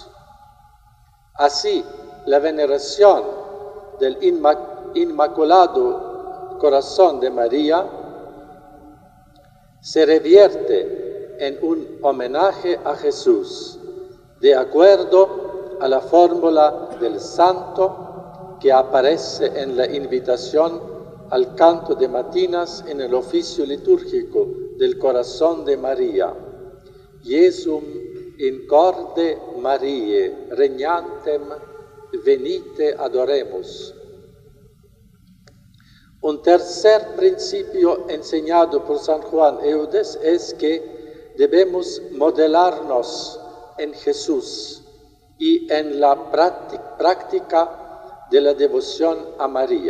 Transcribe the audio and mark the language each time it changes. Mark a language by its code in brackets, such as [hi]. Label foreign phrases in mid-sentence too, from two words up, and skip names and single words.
[es] Así, la veneración del Inmaculado Corazón de María se revierte en un homenaje a Jesús, de acuerdo a la fórmula del santo que aparece en la invitación al canto de matinas en el oficio litúrgico del Corazón de María. [la] Iesum in corde Mariae regnantem venite adoremus. [es] Un tercer principio enseñado por San Juan Eudes es que debemos modelarnos en Jesús y en la práctica de la devoción a María.